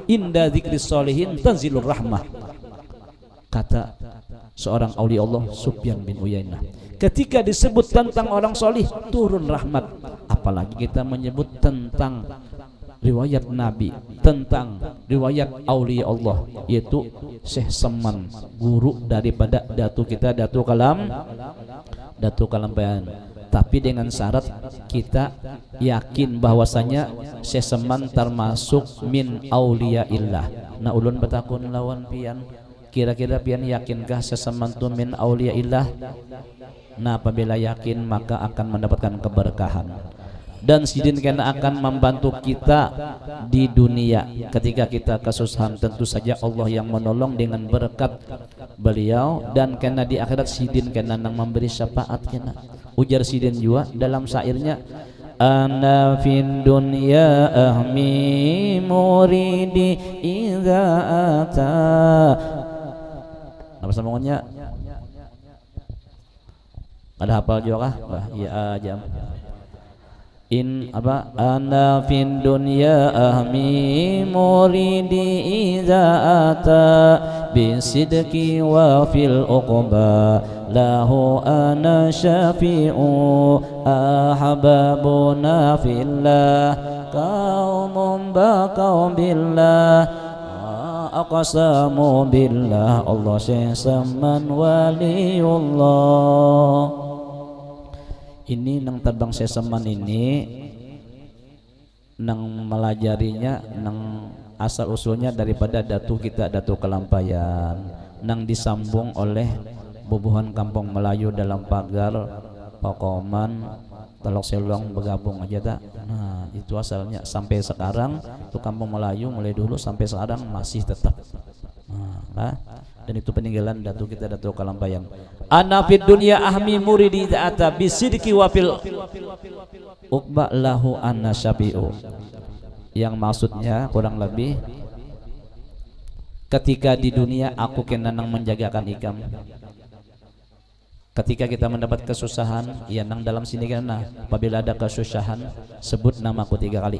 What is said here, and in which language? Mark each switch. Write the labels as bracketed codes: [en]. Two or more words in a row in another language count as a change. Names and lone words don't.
[ar] عند ذكر الصالحين تنزل الرحمة, [id] kata seorang aulia Allah Sufyan bin Uyainah. Ketika disebut tentang orang solih, turun rahmat. Apalagi kita menyebut tentang riwayat Nabi, tentang riwayat aulia Allah, yaitu Syekh Seman, guru daripada datu kita, Datu Kalampayan. Tapi dengan syarat kita yakin bahwasanya Syekh Seman termasuk [ar] من أولياء الله. [bjn] Nah ulun betakun lawan pian, kira-kira pian yakinkah Syekh Seman tu [ar] من أولياء الله? [id] Nah apabila yakin maka akan mendapatkan keberkahan, dan sidin kena akan membantu kita di dunia ketika kita kesusahan. Tentu saja Allah yang menolong dengan berkat beliau, dan kena di akhirat sidin kena nang memberi syafaat kena. [bjn] Ujar sidin juga dalam syairnya, [ar] أنا في الدنيا أحمي مريدي إذا أتى. [bjn] Apa sambungannya? Ada hafal juga kah? Iya aja. In apa? [ar] أنا في الدنيا أحمي مريدي إذا أتى بصدق وفي العقبى له أنا شافع أحبابنا في الله قوم بقوا بالله أقسم بالله الله سمان ولي الله. [bjn] Ini nang terbang Seman ini nang melajarinya, nang asal usulnya daripada datu kita, Datu Kalampayan, nang disambung oleh bubuhan kampung Melayu dalam pagar Pakoman Telok Selong bergabung aja tak. [id] Nah itu asalnya sampai sekarang itu kampung Melayu mulai dulu sampai sekarang masih tetap. Nah, dan itu peninggalan datu kita, Datu Kalampayan. [ar] أنا في الدنيا أحمي مريدي تأتى بصدق وفي العقبى له أنا شافع. [bjn] Yang maksudnya kurang lebih, ketika di dunia aku kena nang menjagakan ikam. [id] Ketika kita mendapat kesusahan, ya nang dalam sini kena apabila ada kesusahan sebut namaku 3 kali.